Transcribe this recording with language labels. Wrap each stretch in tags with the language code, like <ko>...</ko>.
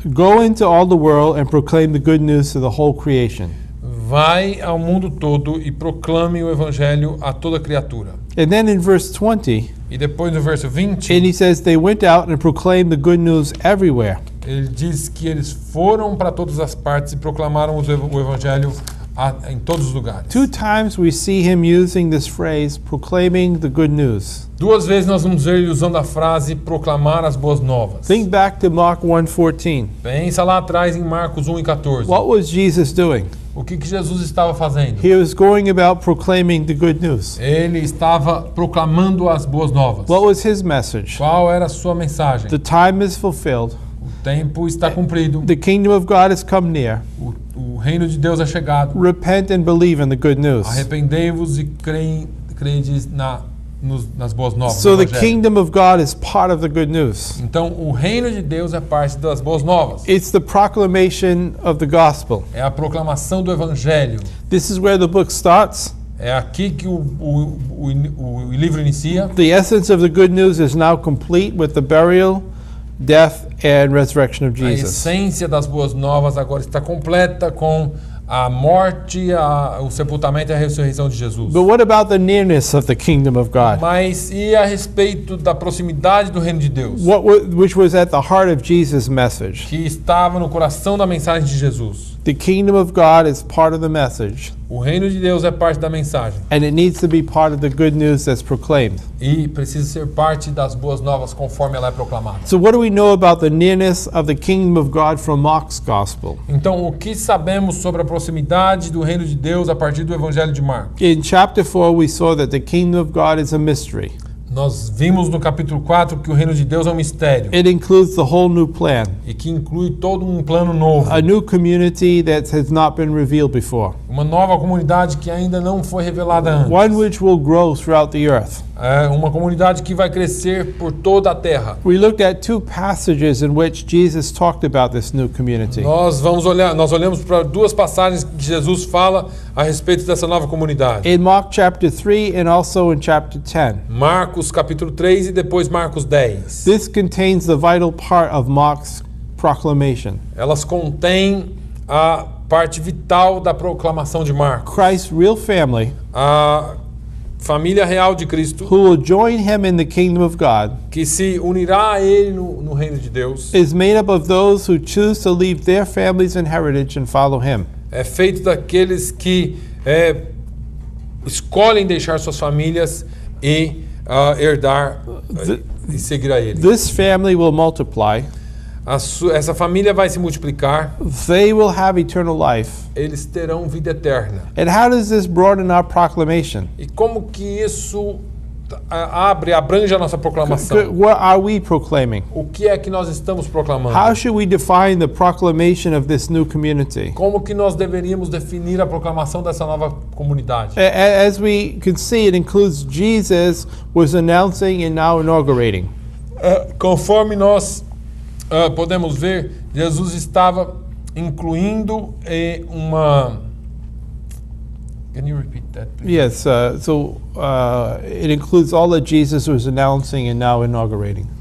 <en>Go into all the world and proclaim the good news to the whole creation.</en> <pt>Vai ao mundo todo e proclame o evangelho a toda criatura.</pt> <en>And then in verse 20,</en> <pt>E depois no verso 20,</pt> <en>and he says they went out and proclaimed the good news everywhere.</en> <pt>ele diz que eles foram para todas as partes e proclamaram o evangelho em todos os lugares.</pt> <en>2 times we see him using this phrase, proclaiming the good news.</en> <pt>2 vezes nós vamos ver ele usando a frase proclamar as boas novas.</pt> <en>Think back to Mark 1:14.</en> <pt>Pensa lá atrás em Marcos 1:14.</pt> <en>What was Jesus doing?</en> <pt>O que Jesus estava fazendo?</pt> <en>He was going about proclaiming the good news.</en> <pt>Ele estava proclamando as boas novas.</pt> <en>What was his message?</en> <pt>Qual era a sua mensagem?</pt> <en>The time is fulfilled.</en> <pt>O tempo está cumprido.</pt> <en>The kingdom of God has come near.</en> <pt>O reino de Deus é chegado.</pt> <en>Repent and believe in the good news.</en> <pt>Arrependei-vos e credes nas boas novas.</pt> <en>So</en> <pt>do</pt> <en>the</en> <pt>Evangelho.</pt> <en>kingdom of God is part of the good news.</en> <pt>Então, o reino de Deus é parte das boas novas.</pt> <en>It's the proclamation of the gospel.</en> <pt>É a proclamação do evangelho.</pt> <en>This is where the book starts.</en> <pt>É aqui que o livro inicia.</pt> <en>The essence of the good news is now complete with the burial, death, and resurrection of</en> <pt>A</pt> <en>Jesus.</en> <pt>essência das boas novas agora está completa com a morte, o sepultamento e a ressurreição de Jesus.</pt> <en>But what about the nearness of the kingdom of God?</en> <pt>Mas e a respeito da proximidade do reino de Deus?</pt> <en>Which was at the heart of Jesus' message.</en> <pt>Que estava no coração da mensagem de Jesus.</pt> <en>The kingdom of God is part of the message,</en> <pt>O reino de Deus é parte da mensagem.</pt> <en>and it needs to be part of the good news that's proclaimed.</en> <pt>E precisa ser parte das boas novas conforme ela é proclamada.</pt> <en>So what do we know about the nearness of the kingdom of God from Mark's gospel?</en> <pt>Então, o que sabemos sobre a proximidade do reino de Deus a partir do evangelho de Marcos?</pt> <en>In chapter 4, we saw that the kingdom of God is a mystery.</en> <pt>Nós vimos no capítulo 4 que o reino de Deus é um mistério</pt> <en>It includes the whole new plan,</en> <pt>e que inclui todo um plano novo,</pt> <en>a new community that has not been revealed before.</en> <pt>Uma nova comunidade que ainda não foi revelada antes.</pt> <en>one which will grow throughout the earth.</en> <pt>É uma comunidade que vai crescer por toda a terra.</pt> <en>We looked at two passages in which Jesus talked about this new community.</en> <pt>Nós olhamos para duas passagens que Jesus fala a respeito dessa nova comunidade.</pt> <en>In Mark chapter 3 and also in chapter 10.</en> <pt>Marcos capítulo 3 e depois Marcos 10.</pt> <en>This contains the vital part of Mark's proclamation.</en> <pt>Elas contêm a parte vital da proclamação de Marcos.</pt> <en>Christ's real family,</en> <pt>A família real de Cristo,</pt> <en>who will join him in the kingdom of God,</en> <pt>que se unirá a ele no reino de Deus,</pt> <en>is made up of those who choose to leave their families and heritage and follow him.</en> <pt>é feito daqueles que escolhem deixar suas famílias e herdar e seguir a ele.</pt> <en>This family will multiply.</en> <pt>Essa família vai se multiplicar,</pt> <en>They will have eternal life.</en> <pt>eles terão vida eterna.</pt> <en>And how does this broaden our proclamation?</en> <pt>E como que isso abrange a nossa proclamação?</pt> <en>What are we proclaiming?</en> <pt>O que é que nós estamos proclamando?</pt> <en>How should we define the proclamation of this new community?</en> <pt>Como que nós deveríamos definir a proclamação dessa nova comunidade?</pt> <en>As we can see, it includes Jesus was announcing and now inaugurating.</en> <pt>Conforme nós podemos ver, Jesus estava incluindo uma...</pt> <en>Can you repeat that, please? Yes, it includes all that Jesus was announcing and now inaugurating.</en>